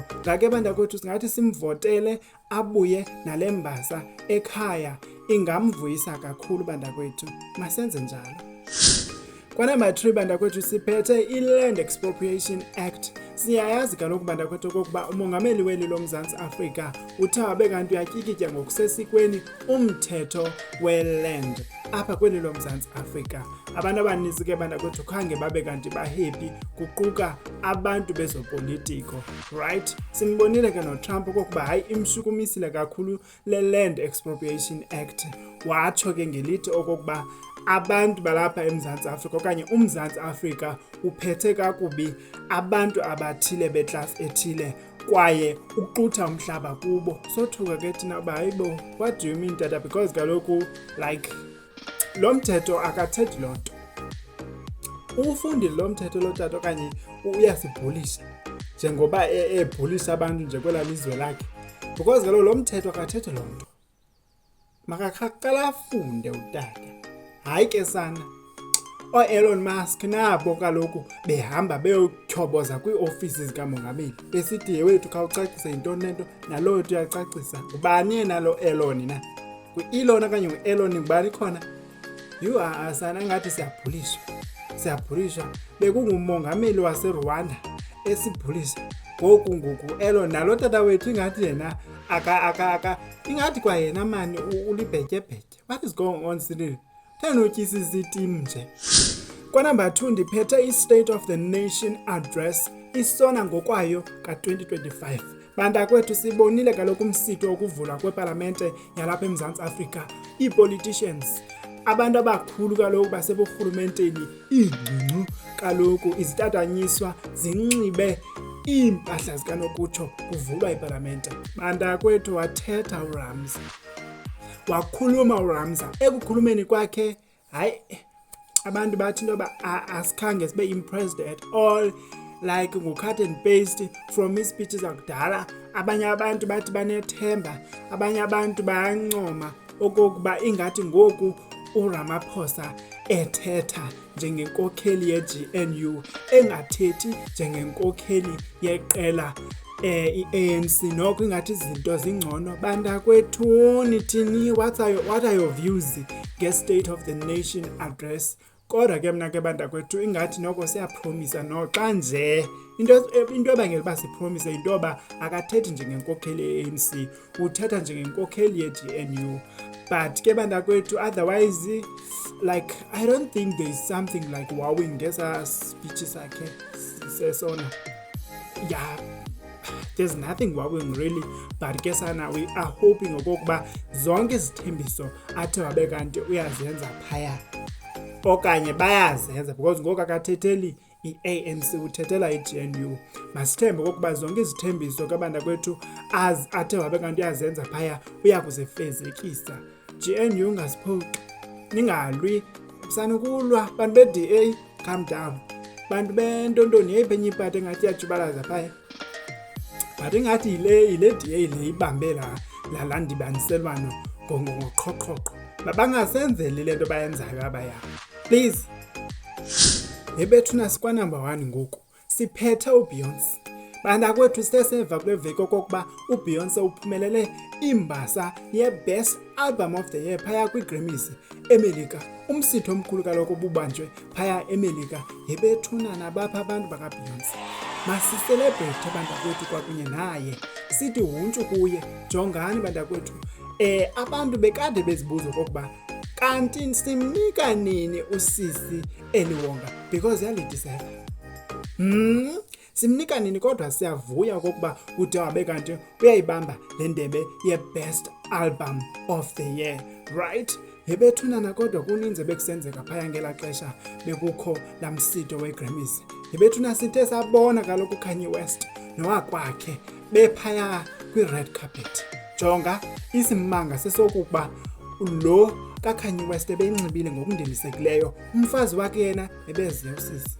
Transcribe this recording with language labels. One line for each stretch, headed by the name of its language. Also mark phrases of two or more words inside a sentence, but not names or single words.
Xhosa: Ngake bantakwethu singathi simvotele abuye nale mbasa ekhaya, ingamvuyisa kakhulu bantakwethu. Masenze njalo. Kwanumber 3 bantakwethu siphethe i-Land Expropriation Act. Siyayazi kaloku bantakwethu okokuba umongameli weli loMzantsi Afrika uthe wabe kanti uyatyikitya ngokusesikweni umthetho we-land apha kweli loMzantsi Afrika. Abantu abaninzi ke bantakwethu khange babe kanti bahappy, kuquka abantu bezopolitiko, right? Simbonile ke noTrump okokuba hayi imshukumisile kakhulu le-Land Expropriation Act. Watsho ke ngelithi okokuba abantu balapha eMzantsi Afrika okanye uMzantsi Afrika uphethe kakubi abantu abathile beclass ethile kwaye uqutha umhlaba kubo. Sothuka ke thina uba hayibo,
English: what do you mean tata?
Xhosa: Because kaloku like lo mthetho akathethi loo nto. Ufundile lo mthetho lo tata okanye uyasibhulisha njengoba ebhulisha abantu nje kwela lizwe lakhe? Because kaloku lo mthetho akathethi loo nto. Makaqala afunde utata. Hayi ke sana, Elon Musk nabo kaloku behamba beyotyhoboza kwii-ofisi zikamongameli besithi yewethu khawucacise yintoni nento, nalo wethu uyacacisa. Ngubani yena lo Elon na? Ngu-Elon okanye ngu-Elon, ngubani khona?
English: You are
Xhosa: sana ngathi siyabhulishwa. Bekungumongameli waseRwanda esibhulisha. Ngoku Elon nalo tata wethu ingathi yena ingathi kwa yena mani ulibhetyebhetye.
English: What is going on Cyril?
Xhosa: Thenotyisisa itimu nje. Kwanumber 2 ndiphethe i-State of the Nation Address, isona ngokwayo ka-2025. Bantakwethu sibonile kaloku umsitho wokuvulwa kwepalamente yalapha eMzantsi Afrika. Ii-politicians, abantu abakhulu kaloku baseburhulumenteni, iingqingqu kaloku izitatanyiswa zinxibe iimpahla zikanokutsho kuvulwa ipalamente. Bantakwethu wathetha uRamza, wakhuluma uRamza. Ekukhulumeni kwakhe hayi abantu bathi into yoba asikhange sibe
English: impressed at all like
Xhosa: ngu-
English: cut and paste from
Xhosa: ii-speeches zakudala. Abanye abantu bathi banethemba, abanye abantu bayancoma okokuba ingathi ngoku uRamaphosa ethetha njengenkokheli ye-GNU engathethi njengenkokheli yeqela i-ANC, noko ingathi izinto zingcono. Bantakwethu nithini,
English: what are your views nge-State of the Nation address?
Xhosa: Kodwa ke mna ke bantakwethu ingathi noko siyapromisa noxa nje into ebangela uba sipromise into yoba akathethi njengenkokheli ye-ANC, uthetha njengenkokheli ye-GNU.
English: But
Xhosa: ke bantakwethu
English: otherwise like I don't think there's something like wowing ngesa speech sakhe sesona. Yeah, there's nothing wowing really, but
Xhosa: ke sana
English: we are hoping
Xhosa: okokuba zonke izithembiso athe wabe kanti uyazenza phaya okanye bayazenza, because ngoku akathetheli i-ANC uthethela i-GNU. Masithembe okokuba zonke izithembiso kabantakwethu athe wabe kanti uyazenza phaya uyakuzifezekisa. GNU ngasiphoxi, ningalwi, sanukulwa bantu be-DA,
English: calm down.
Xhosa: Bantu bentontoni yeyiphi enye ipati engathi iyajubalaza phaya, but ingathi yile DA le ibambe la ndibaniselwano ngoqhoqhoqho. Mabangasenzeli le nto bayenzayo abaya, please. Yebethuna sikwa number 1 ngoku siphethe uBeyoncé. Bantakwethu siseva kule veki okokuba uBeyoncé uphumelele imbasa ye-Best Album of the Year phaya kwi-Grammys eMelika. Umsitho omkhulu kaloku obubanjwe phaya eMelika. Yebethuna nabapha abantu bakaBeyoncé, masicelebrate bantakwethu kwakunye naye, sithi huntshu kuye. Jongani bantakwethu, abantu bekade bezibuza okokuba kanti simnika nini usisi Eliwonga, because yalideserve. Simnika nini, kodwa siyavuya okokuba ude wabe kanti uyayibamba le ndebe ye-Best Album of the Year, right? Yebethunana kodwa kuninzi bekusenzeka phaya ngela xesha bekukho la msitho we-Grammys. Yebethuna sithe sabona kaloku uKanye West nowakwakhe bephaya kwi-
English: red carpet.
Xhosa: Jonga isimanga sesokuba lo kaKanye West ebenxibile ngokundilisekileyo, umfazi wakhe yena ebeziye usisi.